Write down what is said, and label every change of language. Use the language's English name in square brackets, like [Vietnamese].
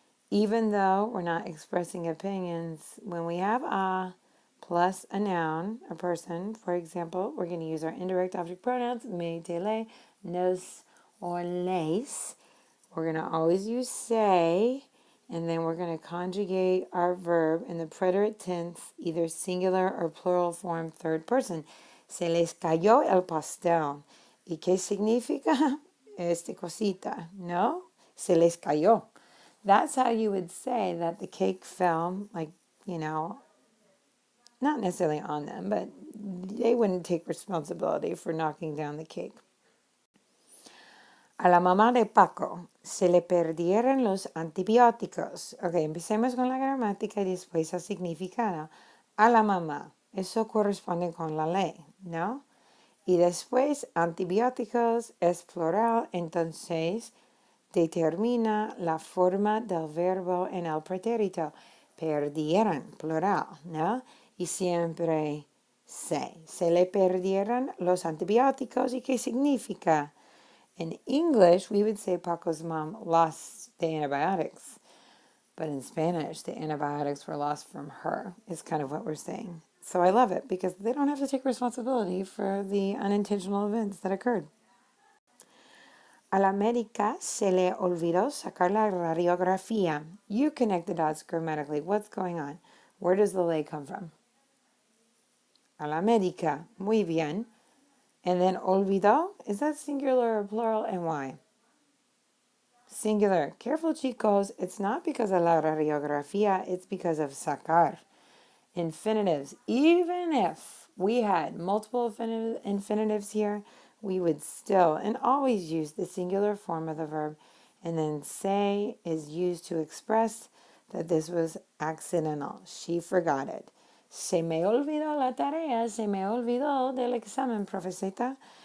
[English] Even though we're not expressing opinions, when we have a plus a noun, a person, for example, we're going to use our indirect object pronouns, me, te, le, nos, or les. We're going to always use say, and then we're going to conjugate our verb in the preterite tense, either singular or plural form, third person. [Spanish] Se les cayó el pastel. ¿Y qué significa este cosita? No, se les cayó. [English] That's how you would say that the cake fell, like, not necessarily on them, but they wouldn't take responsibility for knocking down the cake. [Spanish] A la mamá de Paco se le perdieron los antibióticos. Ok, empecemos con la gramática y después el significado. A la mamá, eso corresponde con la ley, ¿no? Y después antibióticos es plural, entonces determina la forma del verbo en el pretérito. Perdieron, plural, ¿no? Y siempre se le perdieron los antibióticos. ¿Y qué significa? [English] In English, we would say Paco's mom lost the antibiotics. But in Spanish, the antibiotics were lost from her, is kind of what we're saying. So I love it because they don't have to take responsibility for the unintentional events that occurred. [Spanish] A la médica se le olvidó sacar la radiografía. [English] You connect the dots grammatically. What's going on? Where does the ley come from? [Spanish] A la médica. Muy bien. [English] And then olvidó, is that singular or plural, and why? Singular. Careful, chicos. It's not because of la radiografía, it's because of sacar. Infinitives. Even if we had multiple infinitives here, we would still and always use the singular form of the verb And then se is used to express that this was accidental. She forgot it. [Spanish] Se me olvidó la tarea, se me olvidó del examen, profesita.